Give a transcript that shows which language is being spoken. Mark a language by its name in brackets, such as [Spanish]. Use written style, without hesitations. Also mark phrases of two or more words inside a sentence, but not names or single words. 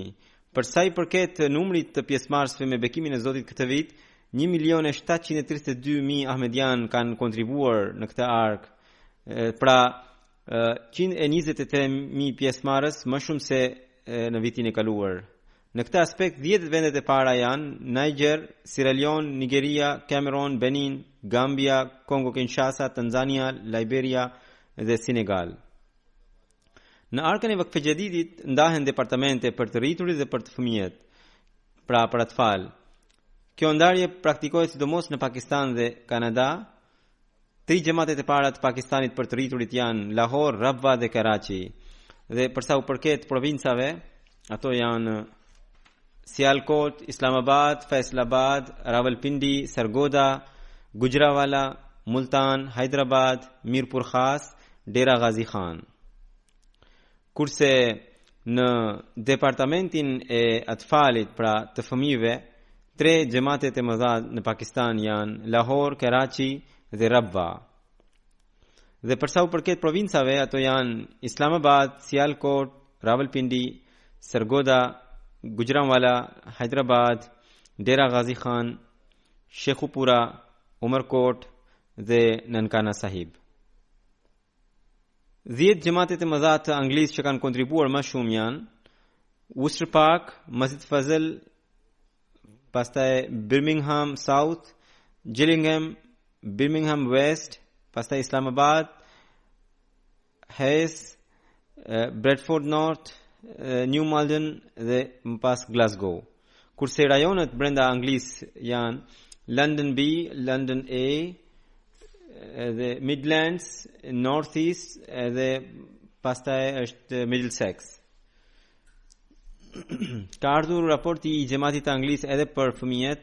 [Albanian] Për sa i përket numrit të pjesëmarrësve me bekimin e Zotit këtë vit, 1.732.000 ahmedian kanë kontribuar në këtë ark, pra 123.000 pjesëmarrës më shumë se në vitin e kaluar. Në këtë aspekt 10 vendet e para janë Niger, Sierra Leone, Nigeria, Cameroon, Benin, Gambia, Kongo Kinshasa, Tanzania, Liberia dhe Senegal. Në arkën e Vakfe Xhadidit ndahen departamente për të rriturit dhe për të fëmijët, pra për atfal. Kjo ndarje praktikohet sidomos në Pakistan dhe Kanada. 3 xhamatet e para të Pakistanit për të rriturit janë Lahore, Rabwa dhe Karachi. Dhe përsa u përket provincave, ato janë सियालकोट, इस्लामाबाद, फैसलाबाद, रावलपिंडी, सरगोदा, गुजरावाला, मुल्तान, हैदराबाद, मीरपुर खास, डेरा गाजी खान. Kurse në departamentin e atfalit pra të fëmijëve, 3 gjematet e mëdha në Pakistan janë Lahore, Karachi dhe Rabwa. Dhe përsa u përket provincave, ato janë Islamabad, Sialkot, Rawalpindi, Sargodha, Gujranwala, Hyderabad, Dera Ghazi Khan, Shekhupura, Umarkot dhe Nankana Sahib. 10 gjematet e mëdha të Anglisë që kanë kontribuar më shumë janë Worcester Park, Masjid Fazl, pastaj Birmingham South, Gillingham, Birmingham West, pastaj Islamabad, Hayes, Bradford North, New Malden dhe më pas Glasgow. Kurse rajonet brenda Anglisë janë London B, London A, dhe Midlands, North East dhe pastaj është Middlesex. Ka ardhur raporti I gjematit të Anglisë edhe për fëmijët.